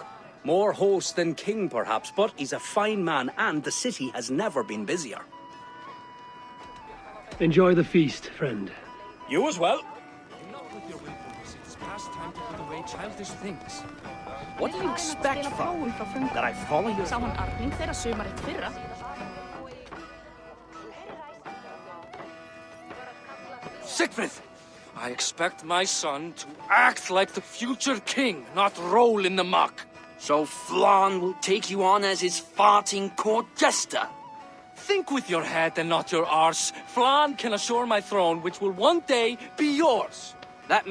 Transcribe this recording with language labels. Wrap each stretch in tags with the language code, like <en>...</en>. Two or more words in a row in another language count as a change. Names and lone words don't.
<en>More host than king, perhaps, but he's a fine man, and the city has never been busier. Enjoy the feast, friend. You as well. Enough with your willfulness. It is past time to put away childish things. What do you expect from that I follow you?</en> <is>Sá hann arning þeirra sumarið fyrra.</is> <en>Sigfrid! I expect my son to act like the future king, not roll in the muck. So Flan will take you on as his farting court jester? Think with your head and not your arse. Flan can assure my throne, which will one day be yours.</en>